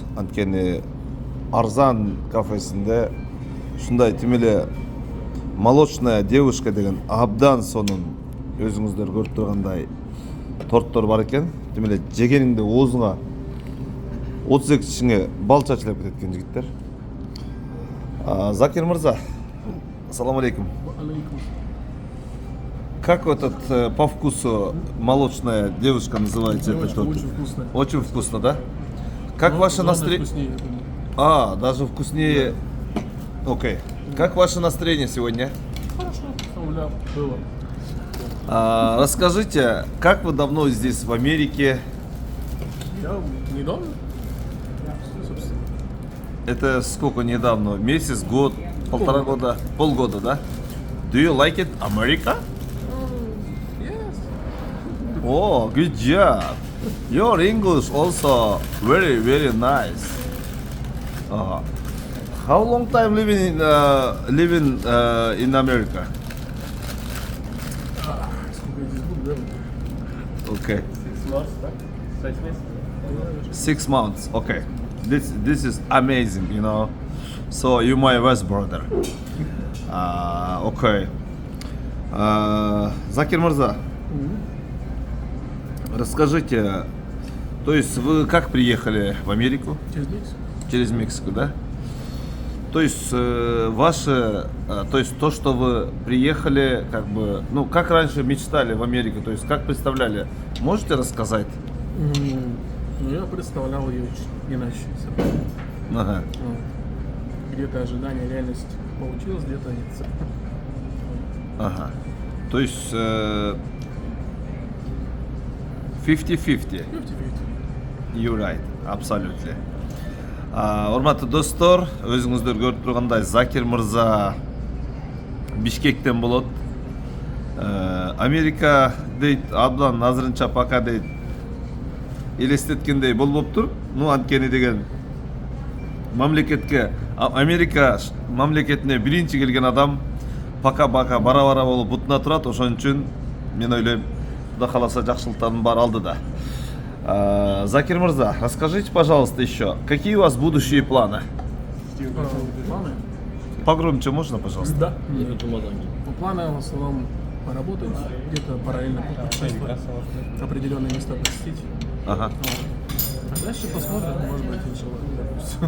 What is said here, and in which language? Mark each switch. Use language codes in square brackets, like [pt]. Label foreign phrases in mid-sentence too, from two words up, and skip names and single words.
[ky] Анткени Арзан кафесинде ушундай тим эле [ru] молочная девушка [ky] деген абдан сонун өзүңүздөр көрүп тургандай торттор бар экен. Тим эле жегениңде оозуңа 32 чишиңе бал чачылып кетет экен жигиттер. Закир мырза, [ar] السلام عليكم. [ru] Как этот по вкусу молочная девушка называется? Очень, этот торт? очень вкусно. Очень вкусно, да? Как ваше настроение? Вкуснее, я думаю. Даже вкуснее. Окей. Как ваше настроение сегодня? Хорошо, было. Расскажите, как вы давно здесь в Америке? Я недавно, собственно. Это сколько недавно? Месяц, год, полтора года, полгода, да? [en] Do you like it, America? Yes. Oh, good job. Your English also very, very nice. How long time living in America? [ru] Сколько я здесь буду, да? [en] Okay, 6 months, [ru] да? 6 месяцев. [en] 6 months. Okay, this is amazing, you know. So you my best brother. Okay. [ru] Закир Мырза, расскажите, то есть вы как приехали в Америку? Через месяц. Через Мексику, да? То есть то есть то, что вы приехали, как бы, ну, как раньше мечтали в Америку, то есть как представляли, можете рассказать? Ну, я представлял ее чуть иначе. Ага. Где-то ожидание, реальность получилось, где-то нет. Ага. То есть 50-50. 50-50. [en] You're right, absolutely. [ky] Урматтуу достор, өзүңүздөр көрүп тургандай Закир мырза Бишкектен болот. Америка дейт, абдан азырынча пока дейт элестеткендей болбоптур. Ну, анткени деген мамлекетке, Америка мамлекетине биринчи келген адам пока бара болуп бутуна турат. Ошон үчүн мен ойлойм, Кудай кааласа жакшылыктардын баары алдыда. Закир мырза, [ru] расскажите, пожалуйста, еще, какие у вас будущие планы? Планы? Погромче можно, пожалуйста? Да. Планы в основном поработать, где-то параллельно путешествовать, определенные места посетить. Ага. А дальше посмотрим, может быть, иншаллах.